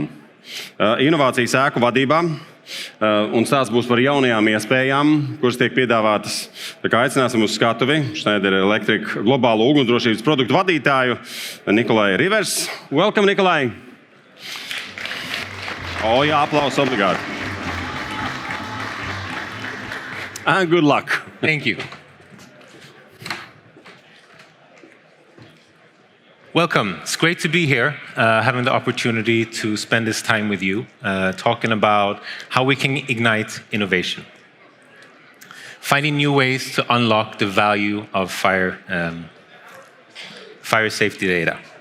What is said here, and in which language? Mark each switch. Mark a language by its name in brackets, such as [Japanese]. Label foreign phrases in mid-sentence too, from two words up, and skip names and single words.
[Latvian] Inovācijas ēku vadībā un stāsts būs par jaunajām iespējām, kuras tiek piedāvātas. Tā kā aicināsim uz skatuvi Schneider Electric globālo ugunsdrošības produktu vadītāju Nicolai Ryvers. Welcome, Nikolai! Jā, aplausos obligāti. [English] And good luck. Thank you. Welcome. It's great to be here, having the opportunity to spend this time with you, talking about how we can ignite innovation, finding new ways to unlock the value of fire safety data.